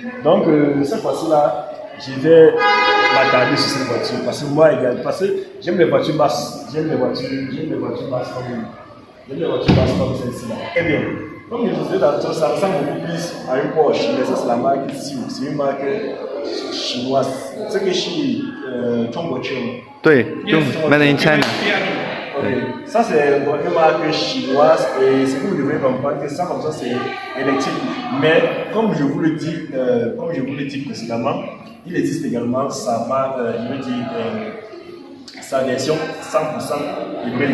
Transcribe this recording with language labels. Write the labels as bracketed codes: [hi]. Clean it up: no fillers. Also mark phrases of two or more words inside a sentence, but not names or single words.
[fr] Donc cette fois-ci-là, je vais m'attarder sur cette voiture parce que moi également, parce que j'aime les voitures basses, j'aime les voitures basses comme celle-ci là. Très bien. Comme je disais tantôt, ça ressemble beaucoup plus à une Porsche, mais ça c'est la marque Xiu, c'est une marque chinoise. C'est que chez Chongqing. [zh] 对，就 [en] Made in China。 [fr] Okay. Ça c'est une marque chinoise et ce que vous devez comprendre que ça comme ça c'est électrique. Mais comme je vous le dis précédemment, il existe également sa marque, je veux dire sa version 100% hybride.